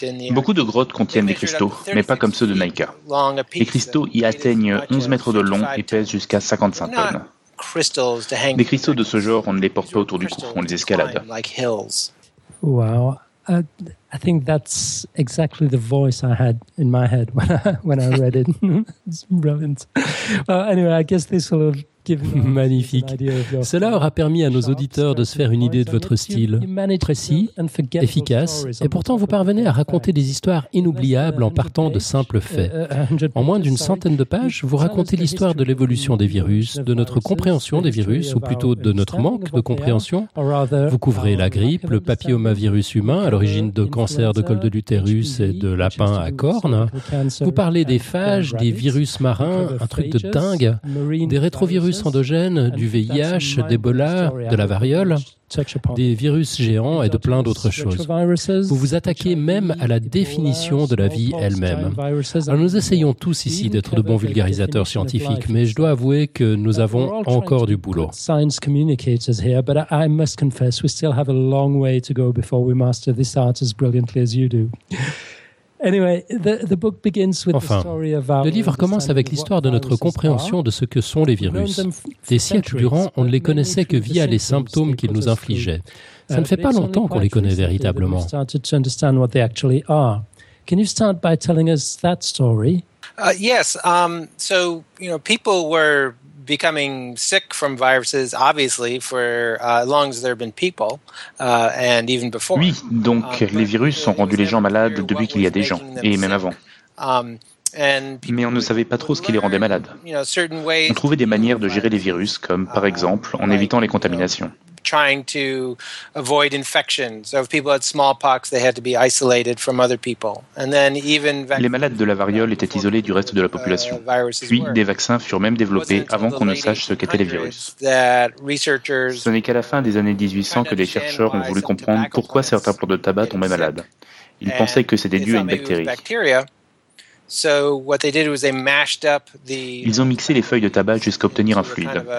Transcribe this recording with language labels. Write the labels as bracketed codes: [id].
[fr] Beaucoup de grottes contiennent des cristaux, mais pas comme ceux de Naica. Les cristaux y atteignent 11 mètres de long et pèsent jusqu'à 55 tonnes. Des cristaux de ce genre, on ne les porte pas autour du cou, on les escalade. Wow. [en] I think that's exactly the voice I had in my head when I read it. It's brilliant. Well, anyway, I guess this will give [fr] magnifique. Cela aura permis à nos auditeurs de se faire une idée de votre style précis, efficace, et pourtant vous parvenez à raconter des histoires inoubliables en partant de simples faits. En moins d'une centaine de pages, vous racontez l'histoire de l'évolution des virus, de notre compréhension des virus, ou plutôt de notre manque de compréhension. Vous couvrez la grippe, le papillomavirus humain, à l'origine de cancers de col de l'utérus et de lapins à cornes. Vous parlez des phages, des virus marins, un truc de dingue, des rétrovirus endogènes, du VIH, d'Ebola, de la variole, des virus géants et de plein d'autres choses. Vous vous attaquez même à la définition de la vie elle-même. Alors nous essayons tous ici d'être de bons vulgarisateurs scientifiques, mais je dois avouer que nous avons encore du boulot. [en] Science communicators here, but I must confess we still have a long way to go before we master this art as brilliantly as you do. Anyway, the book begins with [fr] enfin, le livre commence avec l'histoire de notre compréhension de ce que sont les virus. Des siècles durant, on ne les connaissait que via les symptômes qu'ils nous infligeaient. Ça ne fait pas longtemps qu'on les connaît véritablement. [en] Can you start by telling us that story? Yes, so you know, people were becoming sick from viruses, obviously, for as long as there have been people, and even before. [fr] Oui, donc les virus ont rendu les gens malades depuis qu'il y a des gens, et même avant. Mais on ne savait pas trop ce qui les rendait malades. On trouvait des manières de gérer les virus, comme par exemple en évitant les contaminations. [en] Trying to avoid infection. So if people had smallpox, they had to be isolated from other people. And then even [fr] les malades de la variole étaient isolés du reste de la population. Puis des vaccins furent même développés avant qu'on ne sache ce qu'étaient les virus. Ce n'est qu'à la fin des années 1800 que les chercheurs ont voulu comprendre pourquoi certains plants de tabac tombaient malades. Ils pensaient que c'était dû à une bactérie. Ils ont mixé les feuilles de tabac jusqu'à obtenir un fluide.